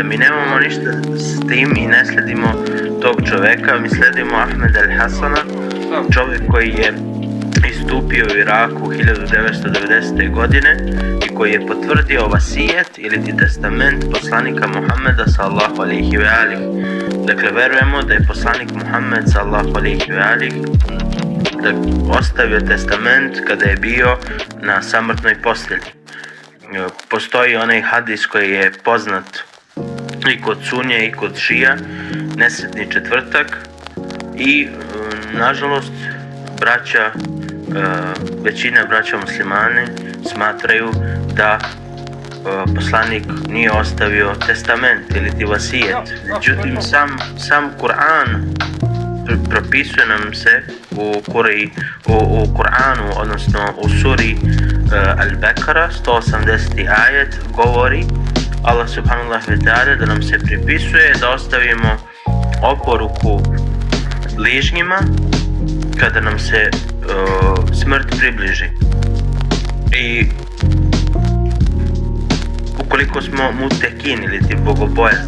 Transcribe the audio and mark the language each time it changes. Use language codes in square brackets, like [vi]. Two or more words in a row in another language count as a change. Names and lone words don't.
[sr] Mi nemamo ništa s tim i ne sledimo tog čoveka, mi sledimo Ahmed al-Hasana, čovjek koji je istupio u Iraku 1990. godine i koji je potvrdio vasijet ili ti testament poslanika Muhammeda [ar] صلى الله عليه وآله. [sr] Dakle, verujemo da je poslanik Muhammed [ar] صلى الله عليه وآله [sr] ostavio testament kada je bio na samrtnoj postelji. Postoji onaj hadis koji je poznat i kod Sunje i kod Šija, nesretni četvrtak, i nažalost većina braća muslimani smatraju da poslanik nije ostavio testament ili ti vasijet. Međutim, sam Kur'an propisuje nam se u Kur'anu, odnosno u suri Al-Bekara, 180. ajet, govori [ar] الله سبحانه وتعالى [sr] da nam se pripisuje da ostavimo oporuku bližnjima kada nam se smrt približi. I ukoliko smo mutekin ili ti bogobojazni.